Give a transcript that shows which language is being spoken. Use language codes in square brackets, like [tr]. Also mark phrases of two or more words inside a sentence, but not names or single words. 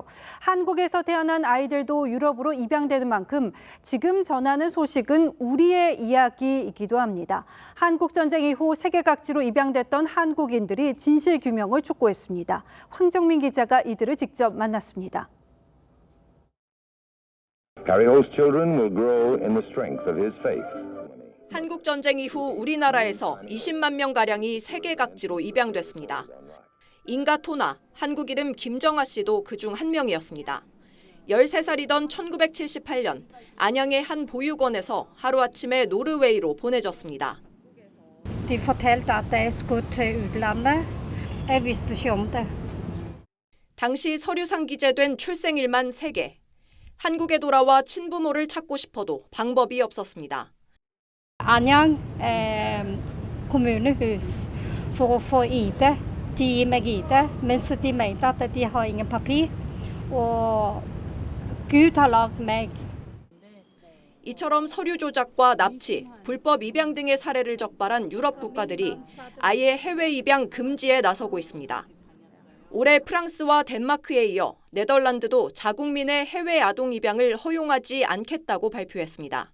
[ko] 한국에서 태어난 아이들도 유럽으로 입양되는 만큼 지금 전하는 소식은 우리의 이야기이기도 합니다. 한국 전쟁 이후 세계 각지로 입양됐던 한국인들이 진실 규명을 촉구했습니다. 황정민 기자가 이들을 직접 만났습니다. [en] Cario's children will grow in the strength of his faith. [ko] 한국 전쟁 이후 우리나라에서 20만 명가량이 세계 각지로 입양됐습니다. 인가토나 한국 이름 김정아 씨도 그중 한 명이었습니다. 13살이던 1978년 안양의 한 보육원에서 하루아침에 노르웨이로 보내졌습니다. [no] De fortalte at jeg skulle til utlandet. Jeg visste ikke om det. [ko] 당시 서류상 기재된 출생일만 3개. 한국에 돌아와 친부모를 찾고 싶어도 방법이 없었습니다. [no] Anyang kommunehus for å få ID. De gir meg ID, mens de mente at de har ingen papir. Og Gud har lagd meg. [ko] 이처럼 서류 조작과 납치, 불법 입양 등의 사례를 적발한 유럽 국가들이 아예 해외 입양 금지에 나서고 있습니다. 올해 프랑스와 덴마크에 이어 네덜란드도 자국민의 해외 아동 입양을 허용하지 않겠다고 발표했습니다.